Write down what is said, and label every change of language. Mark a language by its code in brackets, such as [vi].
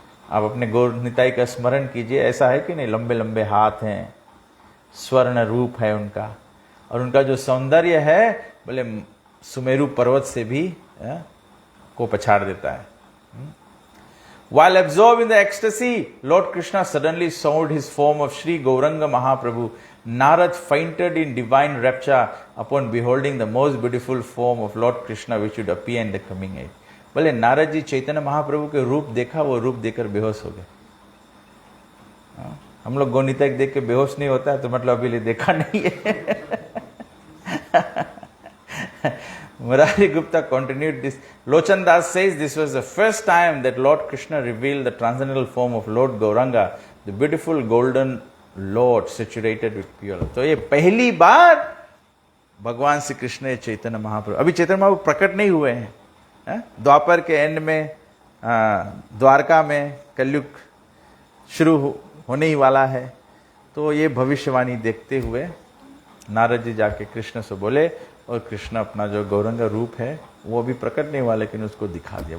[hi] आप अपने गौर निताई का स्मरण कीजिए, ऐसा है कि नहीं, लंबे लंबे हाथ हैं, स्वर्ण रूप है उनका, और उनका जो सौंदर्य है बोले सुमेरु पर्वत से भी को पछाड़ देता है। [en] While absorbed in the ecstasy, Lord Krishna suddenly showed his form of Sri Gauranga Mahaprabhu. Narad fainted in divine rapture upon beholding the most beautiful form of Lord Krishna which would appear in the coming age. [hi] बोले नारद जी चैतन्य महाप्रभु के रूप देखा, वो रूप देखकर बेहोश हो गए। हम लोग गौनिता देख के बेहोश नहीं होता है तो मतलब अभी देखा नहीं है। [en] Murari Gupta continued this. Lochan Das says this was the first time that Lord Krishna revealed the transcendental form of Lord Gauranga, the beautiful golden Lord situated with pure love. [hi] तो ये पहली बार भगवान श्री कृष्ण चैतन्य महाप्रभु, अभी चैतन्य महाप्रभु प्रकट नहीं हुए हैं, द्वापर के एंड में द्वारका में कलयुग शुरू होने ही वाला है। तो ये भविष्यवाणी देखते हुए नारद जी जाके कृष्ण से बोले, और कृष्ण अपना जो गौरंग रूप है वो भी प्रकट नहीं हुआ, लेकिन उसको दिखा दिया।